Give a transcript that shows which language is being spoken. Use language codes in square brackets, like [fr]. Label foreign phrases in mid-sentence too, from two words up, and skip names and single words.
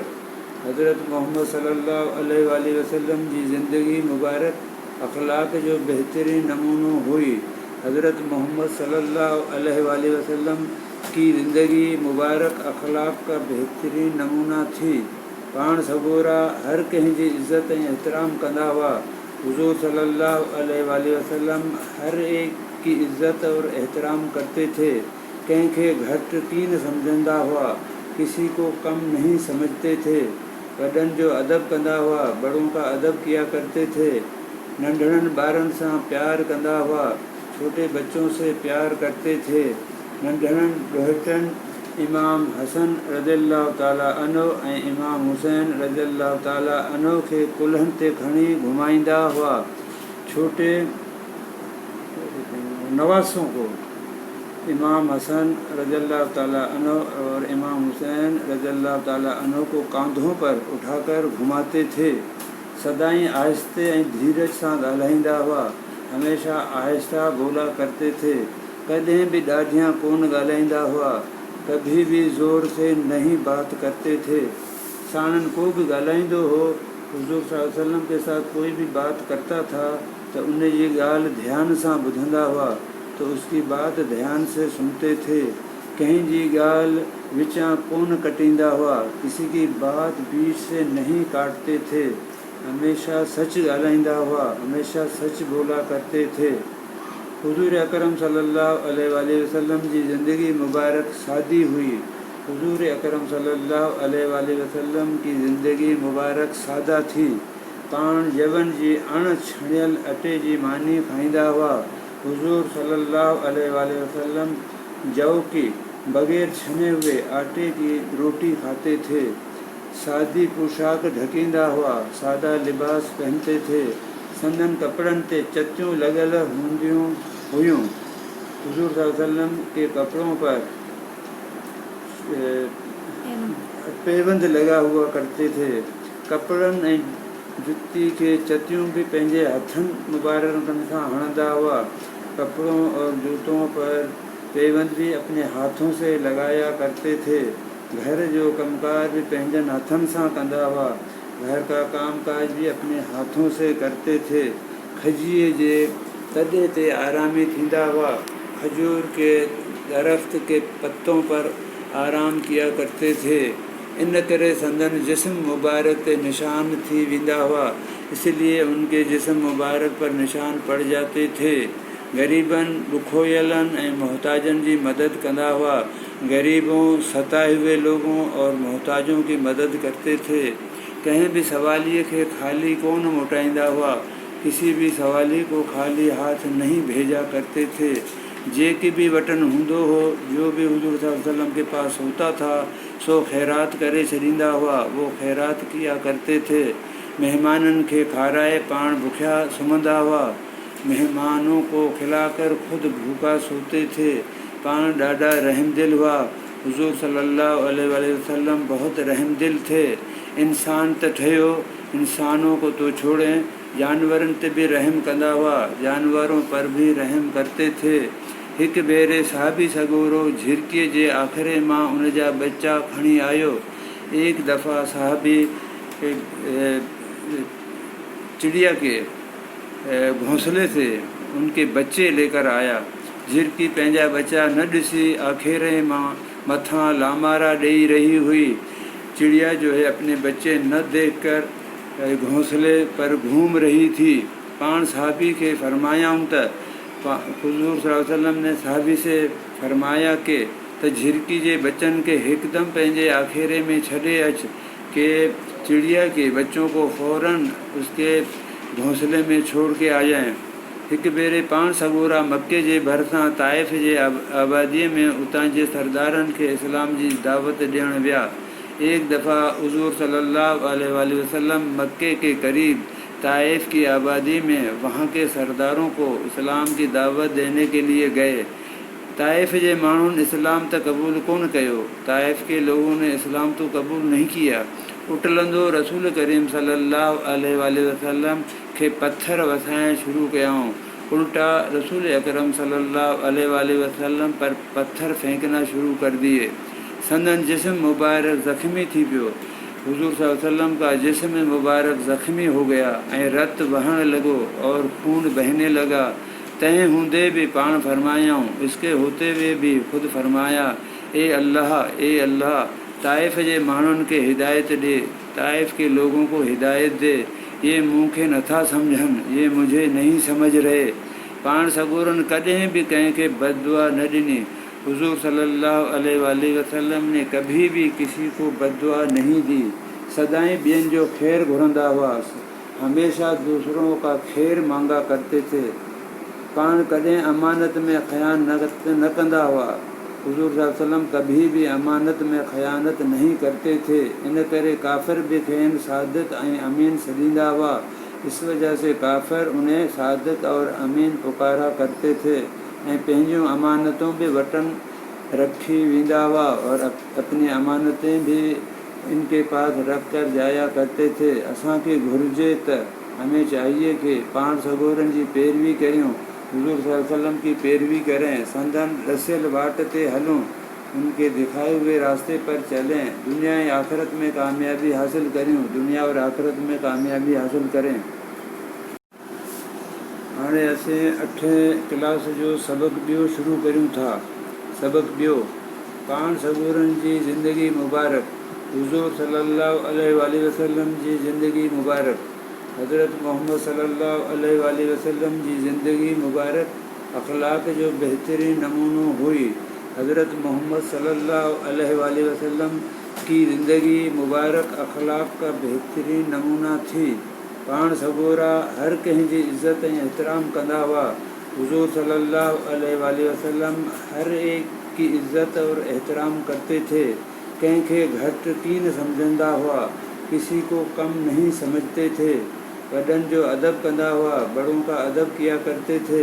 [sd] हज़रत मोहम्मद [ar] صلى الله عليه وسلم [sd] जी ज़िंदगी मुबारक अख़लाक़ जो बहितरीन नमूनो हुई। [ur] حضرت محمد [ar] صلى الله عليه وسلم [ur] کی زندگی مبارک اخلاق کا بہترین نمونہ تھی. [sd] पाण सगोरा हर कंहिं जी इज़त ऐं एहतराम कंदा हुआ। [ur] حضور [ar] صلى الله عليه وسلم [ur] ہر ایک کی عزت اور احترام کرتے تھے. [sd] कंहिंखे घटि कीन सम्झंदा हुआ, [ur] کسی کو کم نہیں سمجھتے تھے. [sd] वॾनि जो अदब कंदा हुआ, [ur] بڑوں کا ادب کیا کرتے تھے. [sd] नंढड़नि ॿारनि सां प्यार कंदा हुआ, [ur] چھوٹے بچوں سے پیار کرتے تھے. [sd] नंढड़नि ॾोहिटनि इमाम हसन [ar] رضي الله تعالى عنه [sd] ऐं इमाम हुसैन [ar] رضي الله تعالى عنه [sd] खे कुल्हनि ते खणी घुमाईंदा हुआ। [ur] چھوٹے نواسوں کو امام حسن [ar] رضي الله تعالى عنه [ur] اور امام حسین [ar] رضي الله تعالى عنه [ur] کو کاندھوں پر اٹھا کر گھماتے تھے. [sd] सदाई आहिस्ते ऐं धीरज सां ॻाल्हाईंदा हुआ, [ur] ہمیشہ آہستہ بولا کرتے تھے. [sd] कॾहिं बि ॾाढियां कोन ॻाल्हाईंदा हुआ, [ur] کبھی بھی زور سے نہیں بات کرتے تھے. [sd] साणनि को भी ॻाल्हाईंदो हो, [ur] حضور [ar] صلى الله عليه وسلم [ur] کے ساتھ کوئی بھی بات کرتا تھا تو [sd] उन जी ॻाल्हि ध्यान सां ॿुधंदा हुआ, [ur] تو اس کی بات دھیان سے سنتے تھے. [sd] कहीं जी ॻाल्हि विचां कोन कटींदा हुआ, [ur] کسی کی بات بیچ سے نہیں کاٹتے تھے. [sd] हमेशा सच ॻाल्हाईंदा हुआ, [ur] ہمیشہ سچ بولا کرتے تھے. [sd] हुज़ूर अकरम [ar] صلى الله عليه وسلم [sd] जी ज़िंदगी मुबारक सादी हुई। [ur] حضور اکرم [ar] صلى الله عليه وسلم [ur] کی زندگی مبارک سادہ تھی. [sd] पाण जवन जी अण छणियल अटे जी मानी खाईंदा हुआ। [ur] حضور [ar] صلى الله عليه وسلم [ur] جو کی بغیر چھنے ہوئے آٹے کی روٹی کھاتے تھے. [sd] सादी पोशाक ढकींदा हुआ, [ur] سادہ لباس پہنتے تھے. [sd] संदन कपड़न ते चतियूं लॻल हूंदियूं हुयूं। [ur] حضور [ar] صلى الله عليه وسلم [ur] کے کپڑوں پر پیوند لگا ہوا کرتے تھے. [sd] कपड़नि ऐं जुती के चतियूं भी पंहिंजे हथनि मुबारकनि सां हणंदा हुआ। [ur] کپڑوں اور جوتوں پر پیوند بھی اپنے ہاتھوں سے لگایا کرتے تھے. [sd] घर जो कमकार भी पंहिंजनि हथनि सां कंदा हुआ। [ur] گھر کا کام کاج بھی اپنے ہاتھوں سے کرتے تھے. [sd] खजीअ जे तॾे ते आरामी थींदा हुआ। [ur] کھجور کے درخت کے پتوں پر آرام کیا کرتے تھے. [sd] इन करे संदन जिस्म मुबारक ते निशान थी वेंदा हुआ, [ur] اس لیے ان کے جسم مبارک پر نشان پڑ جاتے تھے. [sd] गरीबन, बुखोयलन ऐं मोहताजन जी मदद कंदा हुआ। [ur] غریبوں، ستائے ہوئے لوگوں اور محتاجوں کی مدد کرتے تھے. [sd] कहीं भी सवालिए के खाली कौन मोटाइंदा हुआ, [ur] کسی بھی سوالی کو خالی ہاتھ نہیں بھیجا کرتے تھے. [sd] जेके भी वटन हूंदो हो, [ur] جو بھی حضور [ar] صلى الله عليه وسلم [ur] کے پاس ہوتا تھا, [sd] सो खैरात करे छॾींदा हुआ। [ur] وہ خیرات کیا کرتے تھے. [sd] मेहमानन के खाराए पाण भुखिया सुम्हंदा हुआ। [ur] مہمانوں کو کھلا کر خود بھوکا سوتے تھے. [sd] पाण ॾाढा रहमदिल हुआ। [ur] حضور [ar] صلى الله عليه وسلم [ur] بہت رحم دل تھے. [sd] इंसान त ठहियो, [ur] انسانوں کو تو چھوڑیں, [sd] जानवरनि ते भी रहम कंदा हुआ, [ur] جانوروں پر بھی رحم کرتے تھے. [sd] हिकु भेरे साहबी सगोरो झिरकीअ जे आख़िरे मां उन जा बच्चा खणी आयो। [ur] ایک دفعہ صحابی چڑیا کے گھونسلے سے ان کے بچے لے کر آیا. [sd] झिरकी पंहिंजा बच्चा न ॾिसी आखेरे मां मथां लामारा ॾेई रही हुई। [ur] چڑیا جو ہے اپنے بچے نہ دیکھ کر گھونسلے پر گھوم رہی تھی. [sd] पाण साहबी के फरमायाऊं त [ur] حضور [ar] صلى الله عليه وسلم [ur] نے صحابی سے فرمایا کہ [sd] त झिरकी जे बच्चन के हिकदम पंहिंजे आखेरे में छॾे अच [ur] کہ چڑیا کے بچوں کو فوراً اس کے گھونسلے میں چھوڑ کے آ جائیں. [sd] हिकु भेरे पाण सगोरा मक्के जे भरिसां ताइफ़ जे आबादीअ में उतां जे सरदारनि खे इस्लाम जी दावत ॾियणु विया। [ur] ایک دفعہ حضور [ar] صلى الله عليه وسلم [ur] مکے کے قریب طائف کی آبادی میں وہاں کے سرداروں کو اسلام کی دعوت دینے کے لیے گئے. [sd] ताइफ़ जे माण्हुनि इस्लाम त क़बूल कोन कयो। [ur] طائف کے لوگوں نے اسلام تو قبول نہیں کیا. [sd] उटलंदो रसूल करीम [ar] صلى الله عليه وسلم [sd] खे पत्थर वसाइण शुरू कयाऊं। [ur] الٹا رسول اکرم [ar] صلى الله عليه وسلم [ur] پر پتھر پھینکنا شروع کر دیے. [sd] संदन जिस्म मुबारक ज़ख्मी थी पियो। [ur] حضور [ar] صلى الله عليه وسلم [ur] کا جسم مبارک زخمی ہو گیا [sd] ऐं रत वहण लॻो [ur] اور خون بہنے لگا. [sd] तंहिं हूंदे भी पाण फरमायाऊं, [ur] اس کے ہوتے ہوئے بھی خود فرمایا، اے اللہ [sd] ताइफ़ जे माण्हुनि खे हिदायत ॾे, [ur] طائف کے لوگوں کو ہدایت دے. [sd] ये मूंखे नथा सम्झनि, [ur] یہ مجھے نہیں سمجھ رہے. [sd] पाण सगोरन कॾहिं भी कंहिंखे बददुआ न ॾिनी। [ur] حضور [ar] صلى الله عليه وسلم [ur] نے کبھی بھی کسی کو بددعا نہیں دی. [sd] सदाई ॿियनि जो खैर घुरंदा हुआ, [ur] ہمیشہ دوسروں کا خیر مانگا کرتے تھے. [sd] पाण कॾहिं अमानत में ख़यानत न कंदा हुआ। [ur] حضور [ar] صلى الله عليه وسلم [ur] کبھی بھی امانت میں خیانت نہیں کرتے تھے. [sd] इन करे काफ़िर भी खेनि सादिक़ ऐं अमीन सॾींदा हुआ। [ur] اس وجہ سے کافر انہیں صادق اور امین پکارا کرتے تھے [sd] ऐं पंहिंजूं अमानतूं भी वटन रखी वेंदा हुआ [ur] اور اپنی امانتیں بھی ان کے پاس رکھ کر جایا کرتے تھے. [sd] असांखे घुर्जे त [ur] ہمیں چاہیے کہ [sd] पाण सगोरन जी पैरवी करियूं, [ur] حضور [ar] صلى الله عليه وسلم [ur] کی پیروی کریں, [sd] संदन रसियल वाट ते हलूं, [ur] ان کے دکھائے ہوئے راستے پر چلیں، دنیا اور آخرت میں کامیابی حاصل کروں، دنیا اور آخرت میں کامیابی حاصل کریں. [sd] हाणे असें 8 क्लास जो सबक ॿियो शुरू करूं था। सबक ॿियो, पाण सगोरन जी ज़िंदगी मुबारक। हुजूर [ar] صلى الله عليه وسلم [sd] जी ज़िंदगी मुबारक। हज़रत मोहम्मद [ar] صلى الله عليه وسلم [sd] जी ज़िंदगी मुबारक अखलाक जो बेहतरीन नमूनो हुई। [ur] حضرت محمد [ar] صلى الله عليه وسلم [ur] کی زندگی مبارک اخلاق کا بہترین نمونہ تھی. [sd] पाण सगोरा हर कंहिं जी इज़्ज़त ऐं एहतराम कंदा हुआ। [ur] حضور [ar] صلى الله عليه وسلم [ur] ہر ایک کی عزت اور احترام کرتے تھے. [sd] कंहिंखे घटि कीन समझंदा हुआ, [ur] کسی کو کم نہیں سمجھتے تھے. [sd] वॾनि जो अदब कंदा हुआ, [ur] بڑوں کا ادب کیا کرتے تھے.